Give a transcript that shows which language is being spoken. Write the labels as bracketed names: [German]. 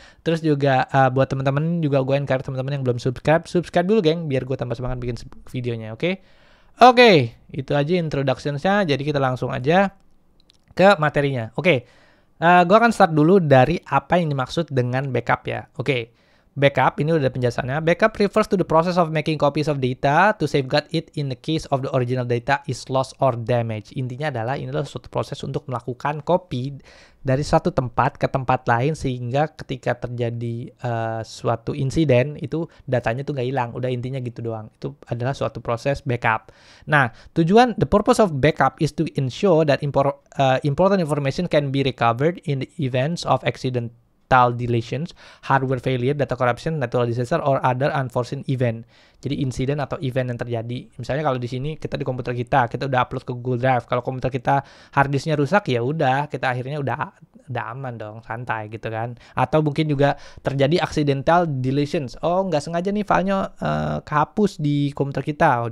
[Indonesian] Terus juga buat teman-teman juga gue encourage teman-teman yang belum subscribe dulu geng, biar gue tambah semangat bikin videonya. Oke, itu aja introduction-nya. Jadi kita langsung aja ke materinya. Gue akan start dulu dari apa yang dimaksud dengan backup ya. Backup, ini udah penjelasannya. [English] Backup refers to the process of making copies of data to safeguard it in the case of the original data is lost or damaged. [Indonesian] Intinya adalah ini adalah suatu proses untuk melakukan copy dari suatu tempat ke tempat lain sehingga ketika terjadi suatu insiden itu datanya tuh nggak hilang. Udah intinya gitu doang. Itu adalah suatu proses backup. [English] Nah, the purpose of backup is to ensure that important information can be recovered in the events of accident, deletions, hardware failure, data corruption, natural disaster, or other unforeseen event. [Indonesian] Jadi insiden atau event yang terjadi. Misalnya kalau di sini kita di komputer kita udah upload ke Google Drive. Kalau komputer kita hard disknya rusak, ya udah kita akhirnya udah aman dong, santai gitu kan. Atau mungkin juga terjadi accidental deletions. Oh, nggak sengaja nih filenya kehapus di komputer kita.